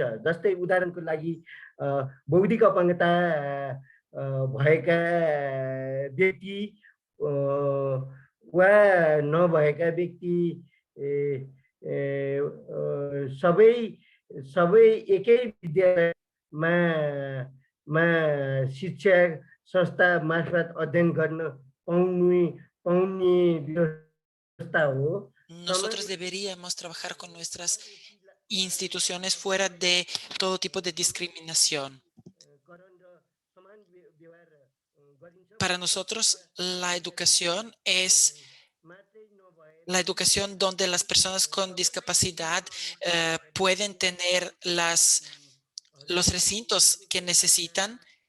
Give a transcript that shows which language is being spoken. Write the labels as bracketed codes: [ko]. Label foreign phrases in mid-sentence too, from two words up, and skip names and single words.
[ne] जस्तै उदाहरणको लागि बौद्धिक अपाङ्गता भएका व्यक्ति वा नभएका व्यक्ति सबै एकै विद्यालयमा शिक्षा संस्था मार्फत अध्ययन गर्न पाउने व्यवस्था हो। [es] Nosotros deberíamos trabajar con nuestras instituciones fuera de todo tipo de discriminación. Para nosotros, la educación es la educación donde las personas con discapacidad pueden tener los recintos que necesitan.